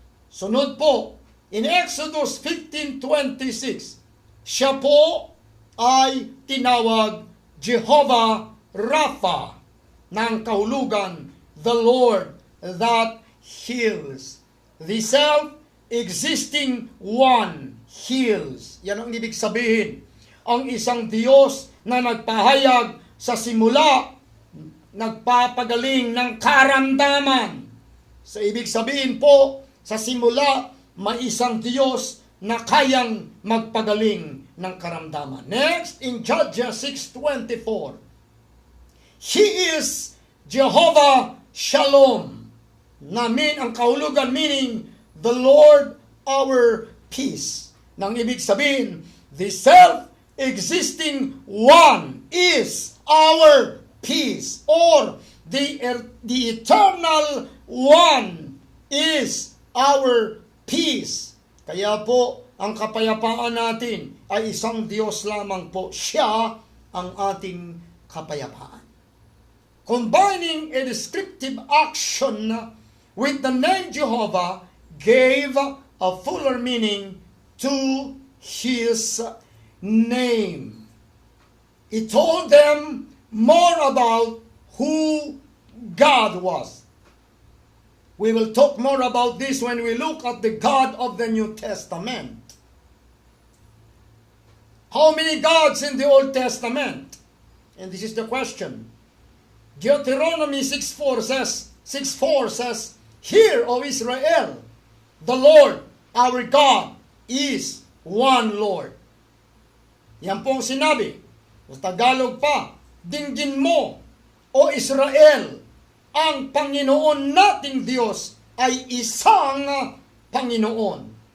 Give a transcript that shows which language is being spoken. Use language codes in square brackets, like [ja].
[tl] Sunod po, in Exodus 15:26, siya po ay tinawag Jehovah Rapha, ng kahulugan, [en] the Lord that heals. The self-existing one heals. [tl] Yan ang ibig sabihin. Ang isang Diyos na nagpahayag sa simula, nagpapagaling ng karamdaman. Sa ibig sabihin po, sa simula, may isang Diyos na kayang magpagaling ng karamdaman. [en] Next, in Judges 6:24, He is Jehovah Shalom. [tl] Namin ang kahulugan, [en] meaning the Lord our peace. [tl] Nang ibig sabihin, [en] the self-existing one is our peace, or the eternal one is our peace. [tl] Kaya po, ang kapayapaan natin ay isang Diyos lamang po. Siya ang ating kapayapaan. [en] combining a descriptive action with the name Jehovah, gave a fuller meaning to his name. It told them more about who God was. We will talk more about this when we look at the God of the New Testament. How many gods in the Old Testament? And this is the question. Deuteronomy 6:4 says, Hear, O Israel, the Lord, our God, is one Lord. [tl] Yan pong sinabi. Sa Tagalog pa, dinggin mo, O Israel, ang Panginoon nating Diyos ay isang Panginoon.